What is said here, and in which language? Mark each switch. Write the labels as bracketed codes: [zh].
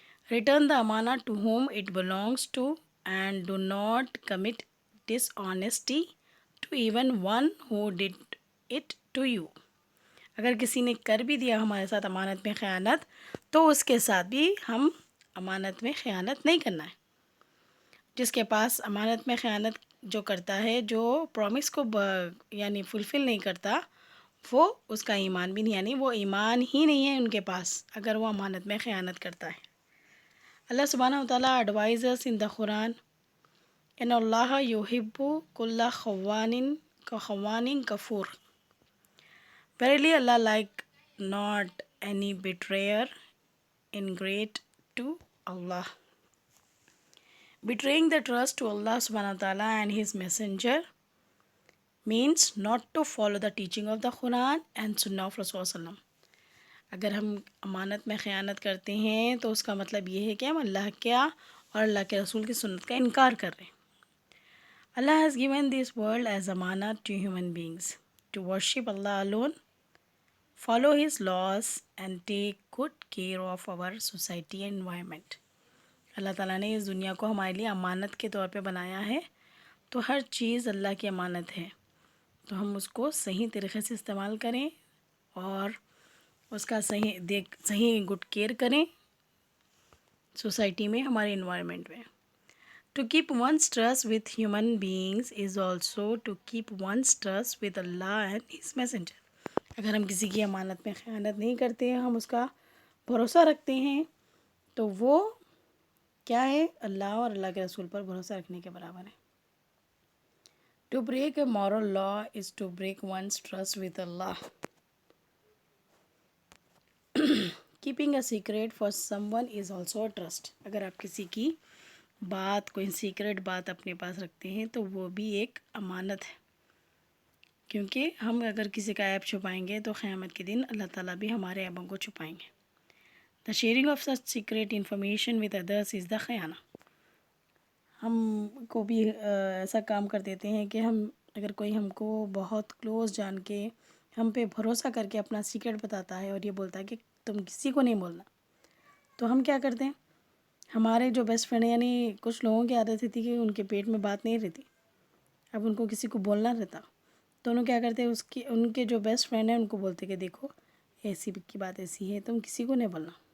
[en] Return the amana to whom it belongs to, and do not commit dishonesty to even one who did it to you. [ur] اگر کسی نے کر بھی دیا ہمارے ساتھ امانت میں خیانت تو اس کے ساتھ بھی ہم امانت میں خیانت نہیں کرنا ہے. جس کے پاس امانت میں خیانت جو کرتا ہے، جو پرومس کو یعنی فلفل نہیں کرتا، وہ اس کا ایمان بھی نہیں، یعنی وہ ایمان ہی نہیں ہے ان کے پاس اگر وہ امانت میں خیانت کرتا ہے. [ar] اللہ سبحانہ و تعالیٰ [en] advises in the قرآن [ar] ان اللہ یحب کل خوان کفور. [en] Verily Allah like not any betrayer ingrate to Allah. Betraying the trust to Allah subhanahu wa ta'ala and His messenger means not to follow the teaching of the Quran and Sunnah of Rasul sallallahu alaihi wasallam. [ur] اگر ہم امانت میں خیانت کرتے ہیں تو اس کا مطلب یہ ہے کہ ہم اللہ کیا اور اللہ کے رسول کی سنت کا انکار کر رہے ہیں. [en] Allah has given this world as amanat to human beings to worship Allah alone, follow His laws and take good care of our society and environment. [ur] اللہ تعالیٰ نے اس دنیا کو ہمارے لیے امانت کے طور پہ بنایا ہے، تو ہر چیز اللہ کی امانت ہے، تو ہم اس کو صحیح طریقے سے استعمال کریں اور اس کا صحیح گڈ کیئر کریں سوسائٹی میں، ہمارے انوائرمنٹ میں. [en] To keep one's trust with human beings is also to keep one's trust with Allah and His messenger. [ur] اگر ہم کسی کی امانت میں خیانت نہیں کرتے ہیں، ہم اس کا بھروسہ رکھتے ہیں، تو وہ کیا ہے؟ اللہ اور اللہ کے رسول پر بھروسہ رکھنے کے برابر ہے. [en] To break a moral law is to break one's trust with Allah. Keeping a secret for someone is also a trust. [ur] اگر آپ کسی کی بات، کوئی سیکرٹ بات اپنے پاس رکھتے ہیں تو وہ بھی ایک امانت ہے، کیونکہ ہم اگر کسی کا عیب چھپائیں گے تو قیامت کے دن اللہ تعالیٰ بھی ہمارے عیبوں کو چھپائیں گے. [en] The sharing of such secret information with others is the خیانہ. [ur] ہم کو بھی ایسا کام کر دیتے ہیں کہ ہم اگر کوئی ہم کو بہت کلوز جان کے ہم پہ بھروسہ کر کے اپنا سیکرٹ بتاتا ہے اور یہ بولتا ہے کہ تم کسی کو نہیں بولنا، تو ہم کیا کرتے ہیں؟ ہمارے جو بیسٹ فرینڈ، یعنی کچھ لوگوں کی عادت تھی کہ ان کے پیٹ میں بات نہیں رہتی، اب ان کو کسی کو بولنا رہتا، تو انہوں کیا کرتے ہیں، ان کے جو بیسٹ فرینڈ ہیں ان کو بولتے کہ دیکھو ایسی کی بات ایسی ہے، تم کسی کو نہیں بولنا.